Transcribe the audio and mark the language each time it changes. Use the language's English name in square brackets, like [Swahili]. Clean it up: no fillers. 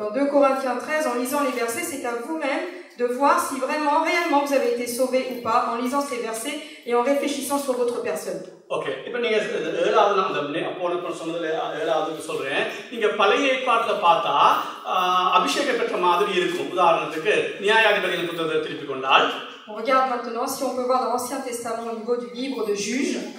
[French] Dans 2 Corinthiens 13, en lisant les versets, c'est à vous-même de voir si vraiment, réellement vous avez été sauvé ou pas en lisant ces versets et en réfléchissant sur votre personne. [Tamil] Okay, இப்போ நீங்க 7வது நான் போன சொன்னதுல 7வது சொல்றேன். நீங்க பழைய ஏற்பாட்டுல பார்த்தா அபிஷேகம் பெற்ற மாதிரி இருக்கும். உதாரணத்துக்கு நியாயாதிபதிகள் புத்தகத்தை திருப்பி கொண்டால் [French] On regarde maintenant si on peut voir dans l'Ancien Testament au niveau du livre de Juges.